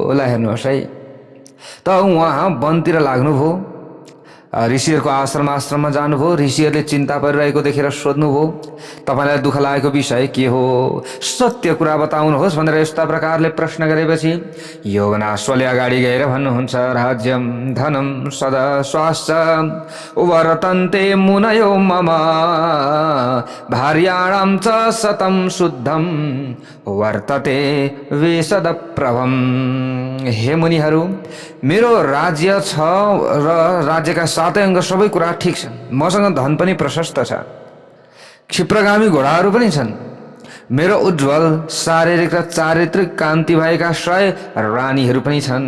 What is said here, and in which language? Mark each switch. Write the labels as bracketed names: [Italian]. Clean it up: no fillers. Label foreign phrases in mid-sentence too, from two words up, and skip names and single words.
[Nepali] ल हेर्नुहोस् है, त उहाँ वनतिर लाग्नुभयो ऋषिहरूको आश्रममा जानुभयो। ऋषिहरूले चिन्ता परिरहेको देखेर सोध्नुभयो, तपाईँलाई दुःख लागेको विषय के हो, सत्य कुरा बताउनुहोस् भनेर यस्ता प्रकारले प्रश्न गरेपछि यौवनाश्वले अगाडि गएर भन्नुहुन्छ, [Sanskrit] राज्यम धनम सदा स्वास्थ्य वर्तन्ते मुनयो मम भार्याणां च सतं शुद्धम वर्तते वेशद प्रभम। [Nepali] हे मुनिहरू, मेरो राज्य छ र राज्यका सातै अङ्ग सबै कुरा ठिक छन्। मसँग धन पनि प्रशस्त छ, क्षिप्रगामी घोडाहरू पनि छन्। मेरो उज्जवल शारीरिक र चारित्रिक कान्ति भएका 100 रानीहरू पनि छन्।